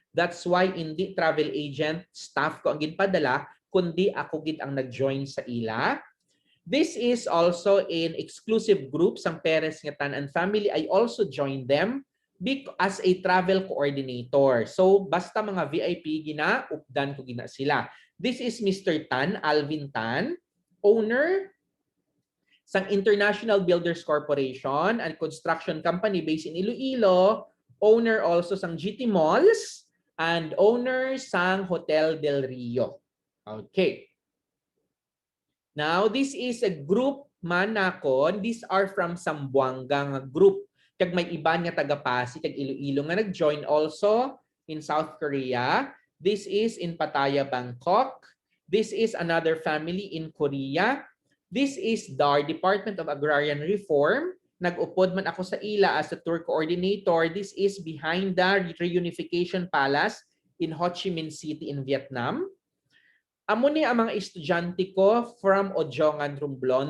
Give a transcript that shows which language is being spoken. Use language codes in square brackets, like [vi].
[hil] That's why hindi travel agent staff ko ang ginpadala, kundi ako gid ang nag-join sa ila. [en] This is also an exclusive group sang Perez nga Tan family. I also joined them as a travel coordinator. [hil] So basta mga VIP gina, updan ko gina sila. [en] This is Mr. Tan, Alvin Tan, owner [hil] sang [en] International Builders Corporation and construction company based in Iloilo, [hil] owner also sang [en] GT Malls, and owner sang Hotel Del Rio. Okay. Now, this is a group manakon. These are from Sambuanga group. [hil] Kag may iba nga taga-Pasig, kag Iloilo nga nag-join [en] also in South Korea. This is in Pattaya, Bangkok. This is another family in Korea. This is DAR, Department of Agrarian Reform. [hil] Nag-upod man ako sa ila [en] as a tour coordinator. This is behind the Reunification Palace in Ho Chi Minh City in Vietnam. [hil] Amo ni ang mga estudyante ko [en] from Ojongan, Romblon.